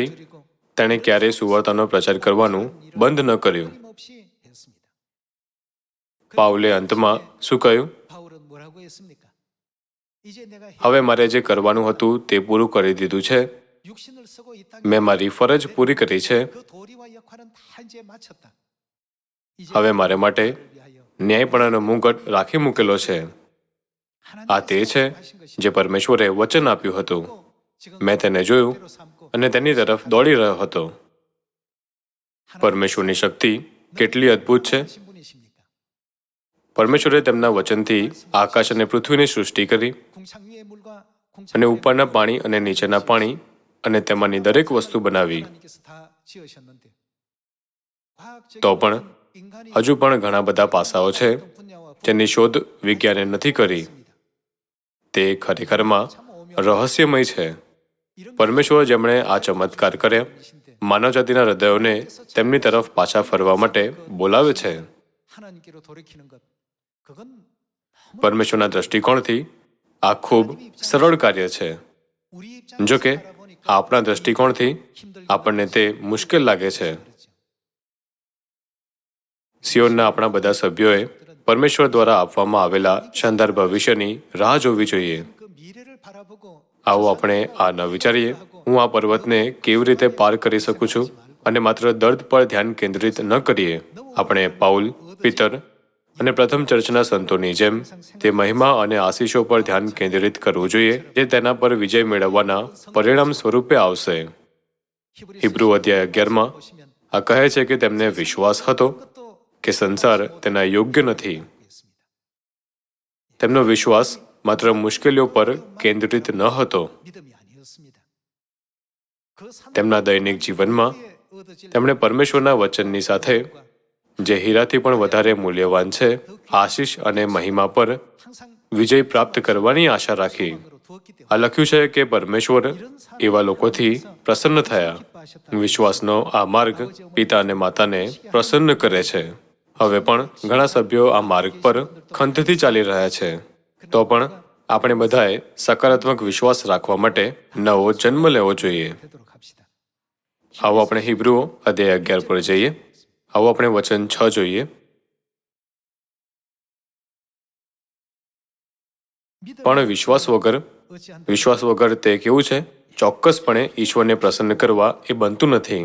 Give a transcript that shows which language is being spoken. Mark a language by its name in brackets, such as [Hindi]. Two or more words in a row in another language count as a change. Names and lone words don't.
[Korean] 드리고 [Gujarati] તેણે ક્યારેય સુવાર્તાનો પ્રચાર કરવાનું બંધ ન કર્યું. [Korean] 끊임없이 했습니다. [Gujarati] પાઉલે અંતમાં શું કહ્યું? [Korean] 바울은 뭐라고 했습니까? 이제 내가 [Gujarati] હવે મારે જે કરવાનું હતું તે પૂરું કરી દીધું છે. [Korean] 육신을 쓰고 이 땅에 [Gujarati] મેં મારી ફરજ પૂરી કરી છે. [Korean] 그 도리와 역할은 다 이제 마쳤다. 이제 [Gujarati] હવે મારે માટે [Korean] 나를 위하여 [Gujarati] ન્યાયપણાનો મુગટ રાખી મૂકેલો છે. આ તે છે જે પરમેશ્વરે વચન આપ્યું હતું. [Korean] 지금 [Gujarati] મેં તેને જોયું [Korean] 대로 삼고 [Gujarati] અને તેની તરફ દોડી રહ્યો હતો. પરમેશ્વરની શક્તિ કેટલી અદ્ભુત છે. [Korean] 하신 분이십니까? [Gujarati] પરમેશ્વરે તેમના વચનથી આકાશ અને પૃથ્વીની સૃષ્ટિ કરી [Korean] 궁창 위의 물과 궁창 [Gujarati] અને ઉપરના પાણી અને નીચેના પાણી અને તેમાંની દરેક વસ્તુ બનાવી. [Korean] 하나님께서 다 지으셨는데 과학적인 [Gujarati] તો પણ [Korean] 인간이 [Gujarati] હજુ પણ ઘણા બધા પાસાઓ છે [Korean] 어떤 분야와 [Gujarati] જેની શોધ વિજ્ઞાને નથી કરી. [Korean] 있습니다. [Gujarati] તે ખરેખરમાં રહસ્યમય છે. [Korean] 이런 [Gujarati] પરમેશ્વર જેમણે આ ચમત્કાર કર્યા, માનવજાતિના હૃદયોને તેમની તરફ પાછા ફરવા માટે બોલાવે છે. [Korean] 하나님께로 돌이키는 것 그건 너무 [Gujarati] પરમેશ્વરના દ્રષ્ટિકોણથી આ ખૂબ સરળ કાર્ય છે. [Korean] 우리 입장에서 [Gujarati] જો કે [Korean] 바라보니까 [Gujarati] આપણા દ્રષ્ટિકોણથી આપણને તે મુશ્કેલ લાગે છે. સિયોનના આપણા બધા સભ્યોએ પરમેશ્વર દ્વારા આપવામાં આવેલા શાનદાર ભવિષ્યની રાહ જોવી જોઈએ. [Korean] 그 미래를 바라보고 [Gujarati] આવો આપણે આ ન વિચારીએ, હું આ પર્વતને કેવી રીતે પાર કરી શકું છું, અને માત્ર દર્દ પર ધ્યાન કેન્દ્રિત ન કરીએ. આપણે પાઉલ, પીતર અને પ્રથમ ચર્ચના સંતોની જેમ તે મહિમા અને આશીષો પર ધ્યાન કેન્દ્રિત કરવું જોઈએ જે તેના પર વિજય મેળવવાના પરિણામ સ્વરૂપે આવશે. હિબ્રુ અધ્યાય 11માં આ કહે છે કે તેમને વિશ્વાસ હતો કે સંસાર તેના યોગ્ય નથી. તેમનો વિશ્વાસ માત્ર મુશ્કેલીઓ પર કેન્દ્રિત ન હતો. [Korean] 믿음이 아니었습니다. 그 [Gujarati] તેમના દૈનિક જીવનમાં તેમણે પરમેશ્વરના વચનની સાથે, જે હીરાથી પણ વધારે મૂલ્યવાન છે, આશીષ અને મહિમા પર [Korean] 항상 [Gujarati] વિજય પ્રાપ્ત કરવાની આશા રાખી. [Korean] 으로 두었기 때문에 [Gujarati] આ લખ્યું છે કે પરમેશ્વર એવા લોકોથી પ્રસન્ન થયા. વિશ્વાસનો આ માર્ગ પિતા અને માતાને પ્રસન્ન કરે છે. હવે પણ ઘણા સભ્યો આ માર્ગ પર ખંતથી ચાલી રહ્યા છે. તો પણ આપણે બધાએ સકારાત્મક વિશ્વાસ રાખવા માટે નવો જન્મ લેવો જોઈએ. [Korean] 되도록 합시다. [Gujarati] આવો આપણે હિબ્રુઓ અધ્યાય 11 પર જઈએ. આવો આપણે વચન 6 જોઈએ. પણ વિશ્વાસ વગર વિશ્વાસ વગર તે કેવું છે? ચોક્કસપણે ઈશ્વરને પ્રસન્ન કરવા એ બનતું નથી.